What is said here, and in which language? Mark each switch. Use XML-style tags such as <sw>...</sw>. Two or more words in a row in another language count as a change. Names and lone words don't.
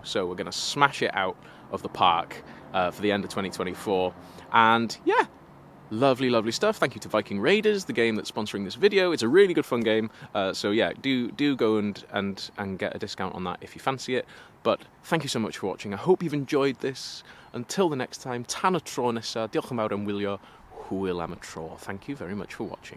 <en>So we're going to smash it out of the park for the end of 2024. And yeah, lovely, lovely stuff. Thank you to Viking Raiders, the game that's sponsoring this video. It's a really good fun game. So yeah, do go and get a discount on that if you fancy it. But thank you so much for watching. I hope you've enjoyed this. Until the next time,</en> <cy>tan y tro nesa. Diolch yn fawr am wylio. Hwyl am y tro.</cy> <en>Thank you very much for watching.</en>